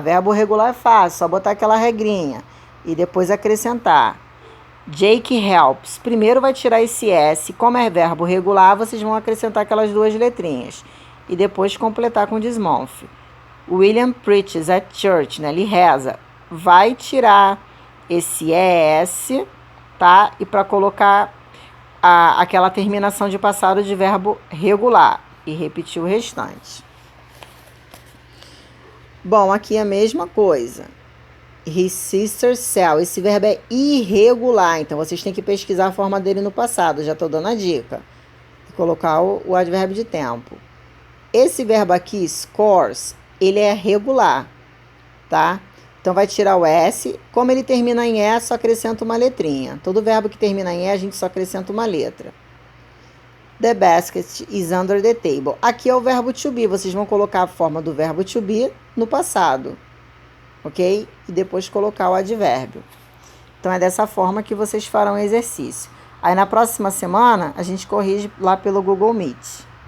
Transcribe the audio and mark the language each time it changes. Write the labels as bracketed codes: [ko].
[pt] Verbo regular é fácil, só botar aquela regrinha. E depois acrescentar. [en] Jake helps. [pt] Primeiro vai tirar esse S. Como é verbo regular, vocês vão acrescentar aquelas 2 letrinhas. E depois completar com desmonfe. [en] William preaches at church, né? [pt] Ele reza. Vai tirar esse ES, tá? E para colocar aquela terminação de passado de verbo regular. E repetir o restante. Bom, aqui é a mesma coisa. [en] His sister sell. [pt] Esse verbo é irregular, então vocês têm que pesquisar a forma dele no passado. Já estou dando a dica. E colocar o advérbio de tempo. Esse verbo aqui, scores, ele é regular, tá? Então, vai tirar o S. Como ele termina em E, só acrescenta uma letrinha. Todo verbo que termina em E, a gente só acrescenta uma letra. [en] The basket is under the table. [pt] Aqui é o verbo to be. Vocês vão colocar a forma do verbo to be no passado. Ok? E depois colocar o advérbio. Então, é dessa forma que vocês farão o exercício. Aí, na próxima semana, a gente corrige lá pelo Google Meet.